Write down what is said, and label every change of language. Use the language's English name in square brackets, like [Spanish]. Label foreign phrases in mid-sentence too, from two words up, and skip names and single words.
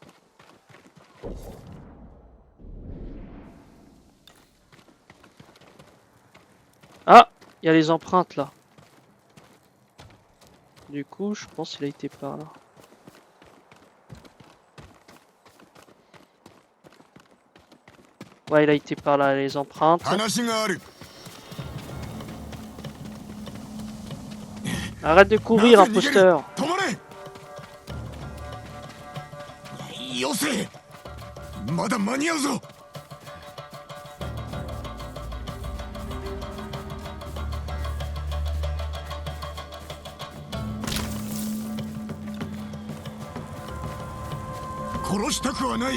[French] Ah, il y a les empreintes là. Du coup, je pense qu'il a été par là. Ouais, il a été par là, les empreintes. [Japanese] 話がある。 [French] Arrête de courir, imposteur. [Japanese] 止まれ。よせ。まだ間に合うぞ。殺したくはない。